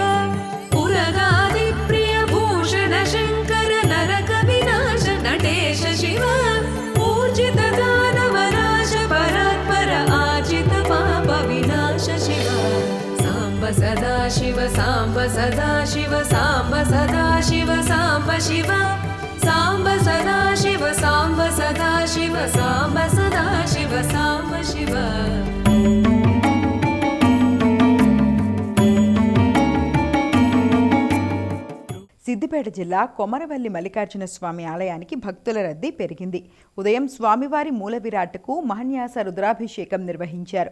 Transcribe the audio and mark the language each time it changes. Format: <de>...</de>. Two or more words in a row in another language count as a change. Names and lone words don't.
<sa>पुरगादिप्रिय भूषण शङ्कर नरक विनाश नटेश शिव ऊर्जित दानवनाश परात्पर आजित पाप विनाश शिव साम्ब सदा शिव साम्ब सदा शिव साम्ब सदा शिव साम्ब शिव साम्ब सदा शिव साम्ब सदा शिव साम्ब सदा शिव साम्ब शिव</sa> <te>సిద్దిపేట జిల్లా కొమరవెల్లి మల్లికార్జున స్వామి ఆలయానికి భక్తుల రద్దీ పెరిగింది. ఉదయం స్వామివారి మూల విరాట్కు మహన్యాస రుద్రాభిషేకం నిర్వహించారు.</te>